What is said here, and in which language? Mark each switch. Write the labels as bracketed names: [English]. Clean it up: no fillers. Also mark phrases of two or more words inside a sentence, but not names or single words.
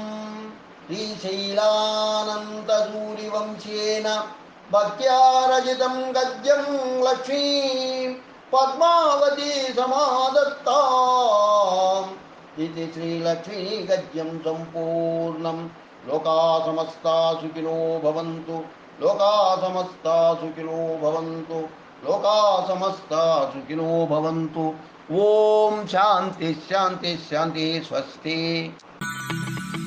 [Sanskrit] శ్రీశైలానంతసూరివంశేన భక్త్యా రచితం గద్యం లక్ష్మీ పద్మావతి సమాదత్తాం ఇది శ్రీలక్ష్మీ గద్యం సంపూర్ణం. లోకా సమస్తా సుఖినో భవంతు, లోకా సమస్తా సుఖినో భవంతు, లోకా సమస్తా సుఖినో భవంతు. ఓం శాంతి శాంతి శాంతి. స్వస్తి.